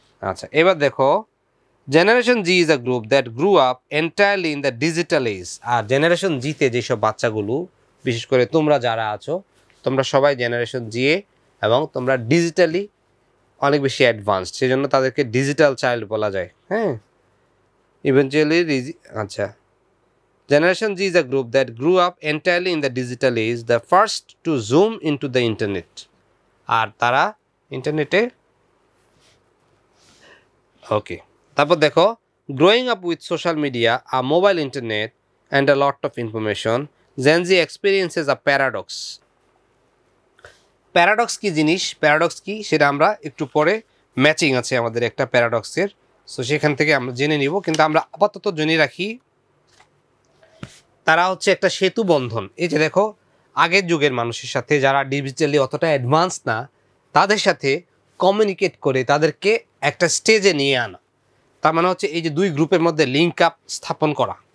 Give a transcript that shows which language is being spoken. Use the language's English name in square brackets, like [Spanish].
[Bangla] আচ্ছা, এবার দেখো [English] Generation G is a group that grew up entirely in the digital age. [Bangla] আর generation জিতে যেসব বাচ্চাগুলো, বিশেষ করে তোমরা যারা আছো, তোমরা সবাই জেনারেশন জি এ, এবং তোমরা ডিজিটালি অনেক বেশি অ্যাডভান্সড, সেই জন্য তাদেরকে ডিজিটাল চাইল্ড বলা যায়। [English] হ্যাঁ, ইভেনচুয়ালি আচ্ছা, Generation G is a group that grew up entirely in the digital age, the first to zoom into the internet. [Bangla] আর তারা ইন্টারনেটে, ওকে, তারপর দেখো [English] growing up with social media, a mobile internet and a lot of information, Gen Z experiences a paradox. [Bangla] Paradox কি জিনিস, paradox কি সেটা আমরা একটু পরে, ম্যাচিং আছে আমাদের একটা প্যারাডক্সের, সো সেখান থেকে আমরা জেনে নিব, কিন্তু আমরা আপাতত জেনে রাখি তারা হচ্ছে একটা সেতু বন্ধন। এই যে দেখো, আগের যুগের মানুষের সাথে যারা ডিজিটালি অতটা অ্যাডভান্স না, তাদের সাথে কমিউনিকেট করে তাদেরকে একটা স্টেজে নিয়ে আনা, তার মানে হচ্ছে এই যে দুই গ্রুপের মধ্যে লিঙ্ক আপ স্থাপন করা।